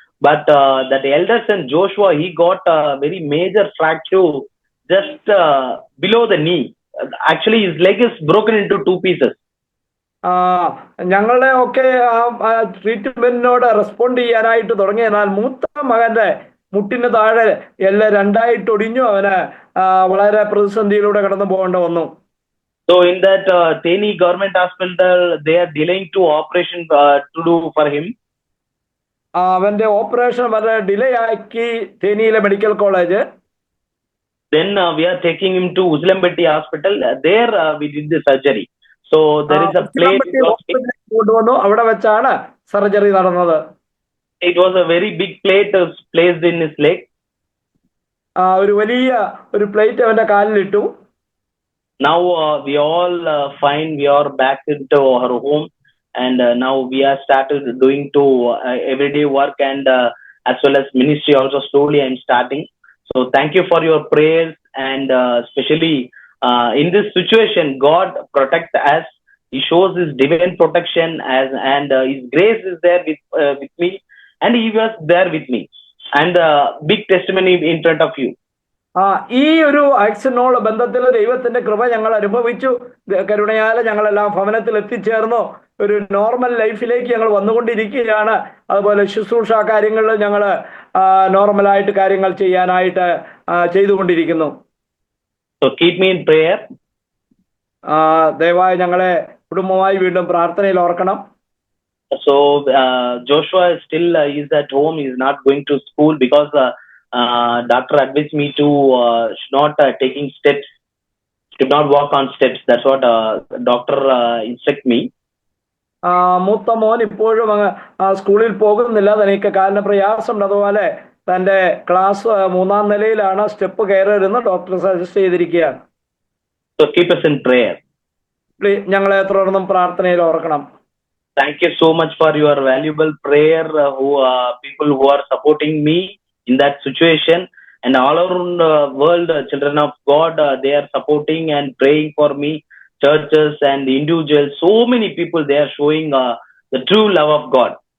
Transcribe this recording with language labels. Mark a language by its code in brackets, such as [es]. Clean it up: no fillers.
[en] But that elder son Joshua, he got a very major fracture just below the knee. Actually his leg is broken into two pieces. [ml] ഞങ്ങളുടെ ഒക്കെ ആ ട്രീറ്റ്മെന്റിനോട് respond ചെയ്യാനായിട്ട് തുടങ്ങി. എന്നാൽ മൂത്ത മകന്റെ മുട്ടിന് താഴെ എല്ലാം രണ്ടായിട്ട് ഒടിഞ്ഞു. അവന് വളരെ പ്രതിസന്ധിയിലൂടെ കടന്നു പോകേണ്ട വന്നു. [en] So in that Teni government hospital, they are delaying to operation to do for him. [ml] അവന്റെ ഓപ്പറേഷൻ വളരെ ഡിലേ ആക്കി തേനിയിലെ medical college. [en] Then we are taking him to Uslambeti hospital. There we did the surgery. So there is a plate. [ml] കൊണ്ടുവന്നു. അവിടെ വെച്ചാണ് surgery നടന്നത്. [en] It was a very big plate placed in his leg. [ml] ഒരു വലിയ ഒരു plate അവന്റെ കാലിലിട്ടു. [en] Now we all fine. We are back into our home, and now we are started doing to everyday work, and as well as ministry also slowly I'm starting. So thank you for your prayers, and especially in this situation, God protect us. He shows His divine protection and His grace is there with me, and He was there with me, and big testimony in front of you. [ml] ഈ ഒരു ആക്സിഡന്റിനോട് ബന്ധത്തിൽ ദൈവത്തിന്റെ കൃപ ഞങ്ങൾ അനുഭവിച്ചു. കരുണയാലെ ഞങ്ങളെല്ലാം ഭവനത്തിൽ എത്തിച്ചേർന്നു. ഒരു നോർമൽ ലൈഫിലേക്ക് ഞങ്ങൾ വന്നുകൊണ്ടിരിക്കുകയാണ്. അതുപോലെ ശുശ്രൂഷ കാര്യങ്ങളിൽ ഞങ്ങൾ നോർമലായിട്ട് കാര്യങ്ങൾ ചെയ്യാനായിട്ട് ചെയ്തുകൊണ്ടിരിക്കുന്നു. [en] So keep me in prayer. [ml] ദയവായി ഞങ്ങളെ കുടുംബമായി വീണ്ടും പ്രാർത്ഥനയിൽ ഓർക്കണം. [en] So Joshua still is at home. He is not going to school because doctor advised me to not taking steps, to not walk on steps. That's what doctor instruct me. [ml] മൂത്ത മോൻ ഇപ്പോഴും സ്കൂളിൽ പോകുന്നില്ല. തനിക്ക് കാലിന് പ്രയാസമുണ്ട്. അതുപോലെ തന്റെ ക്ലാസ് 3-ാം നിലയിലാണ്. സ്റ്റെപ്പ് കയറരുതെന്ന് ഡോക്ടർ സജസ്റ്റ് ചെയ്തിരിക്കുകയാണ്. [en] So keep us in prayer. [ml] ഞങ്ങളെ തുടർന്നും പ്രാർത്ഥനയിൽ ഓർക്കണം. [en] Thank you so much for your valuable prayer. People who are supporting me in that situation, and all around the world, children of God, they are supporting and praying for me. Churches and individuals, so many people, they are showing the true love of God.